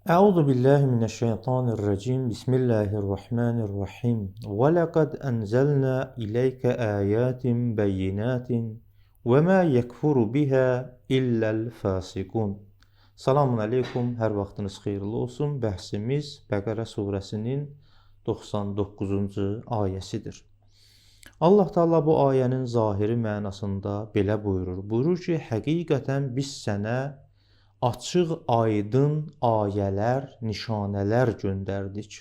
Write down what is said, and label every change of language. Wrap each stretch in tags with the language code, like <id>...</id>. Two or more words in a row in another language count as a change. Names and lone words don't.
<ar>أعوذ بالله من الشيطان الرجيم بسم الله الرحمن الرحيم ولقد أنزلنا إليك آيات بينات وما يكفر بها إلا الفاسقون. السلام عليكم,</ar> <az>hər vaxtınız xeyirli olsun. Bəhsimiz Bəqərə surəsinin 99-cu ayəsidir. Allah Teala bu ayənin zahiri mənasında belə buyurur. Buyurur ki, həqiqətən biz sənə açıq, aydın ayələr, nişanələr göndərdik.</az>